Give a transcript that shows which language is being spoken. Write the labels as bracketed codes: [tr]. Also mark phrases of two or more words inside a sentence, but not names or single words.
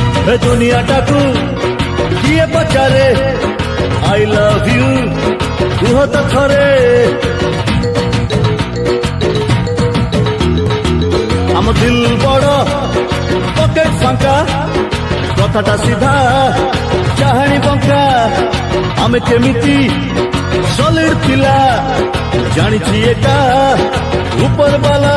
[or] ଏ ଦୁନିଆଟାକୁ କିଏ ପଚାରେ [en] I love you [or] କୁହ ତ ଥରେ। ଆମ ଦିଲ ବଡ ପକେଟ ଫାଙ୍କା କଥାଟା ସିଧା ଚାହାଣୀ ବଙ୍କା। ଆମେ କେମିତି ସଲିଡ ପିଲା ଜାଣିଛି ଏକା ଉପର ବାଲା।